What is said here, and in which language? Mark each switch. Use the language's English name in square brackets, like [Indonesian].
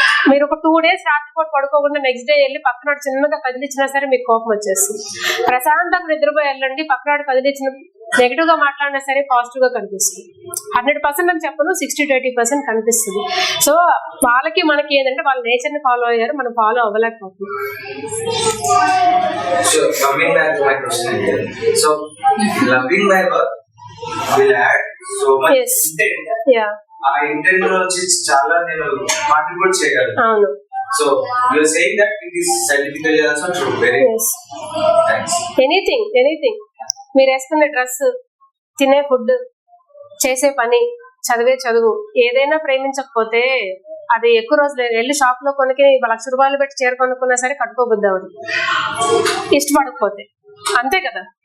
[Telugu] మీరు ఒక 2 days రాత్రిపూట పడుకోకుండా నెక్స్ట్ డే వెళ్ళి పక్కనాడు చిన్నగా కదిలిచ్చినా సరే మీకు కోపం వచ్చేస్తుంది. ప్రశాంతంగా నిద్రపోయి వెళ్ళండి, పక్కనాడు కదిలిచ్చిన నెగిటివ్ గా మాట్లాడినా సరే పాజిటివ్ గా కనిపిస్తుంది. 100% అని చెప్పను, 60-80% కనిపిస్తుంది. సో వాళ్ళకి మనకి ఏంటంటే వాళ్ళ నేచర్ ని ఫాలో అయ్యారు, మనం follow అవ్వలేకపోతున్నాం. [English] So coming back to my question again. So loving my work will add so much intent. Yeah. [Telugu] ఆ ఇంటెంట్ నుంచి చాలా నేను కాంట్రిబ్యూట్ చేయగలను. అవును. [English] So you are saying that it is scientifically also true. Very yes. Thanks. [Telugu] Anything మీరు వేసుకునే dress, తినే food, చేసే పని, చదివే చదువు, ఏదైనా ప్రేమించకపోతే అది ఎక్కువ రోజులు వెళ్ళి షాప్ లో కొనుక్కి 1,00,000 రూపాయలు పెట్టి చీర కొనుక్కున్నా సరే కట్టుకోబుద్ది అవ్వదు, ఇష్టపడకపోతే. అంతే కదా.